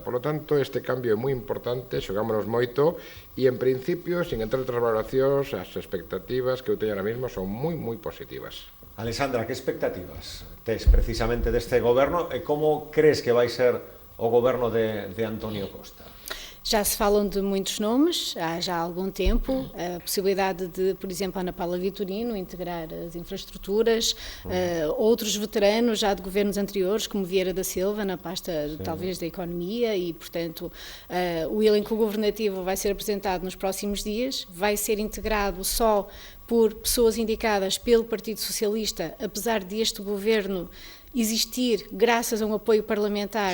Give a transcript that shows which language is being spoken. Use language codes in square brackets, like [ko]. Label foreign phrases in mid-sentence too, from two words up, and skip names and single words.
[es] Por lo tanto, [gl] este cambio é moi importante, xogámonos moito, e en principio, sin entrar outras valoracións, as expectativas que eu teño ahora mesmo son moi positivas. Alessandra, que expectativas tes precisamente deste goberno e como crees que vai ser o goberno de António Costa? [pt] Já se falam de muitos nomes, há já algum tempo, a possibilidade de, por exemplo, Ana Paula Vitorino integrar as infraestruturas, outros veteranos já de governos anteriores, como Vieira da Silva, na pasta talvez da economia, e, portanto, o elenco governativo vai ser apresentado nos próximos dias, vai ser integrado só por pessoas indicadas pelo Partido Socialista, apesar deste governo existir graças a um apoio parlamentar...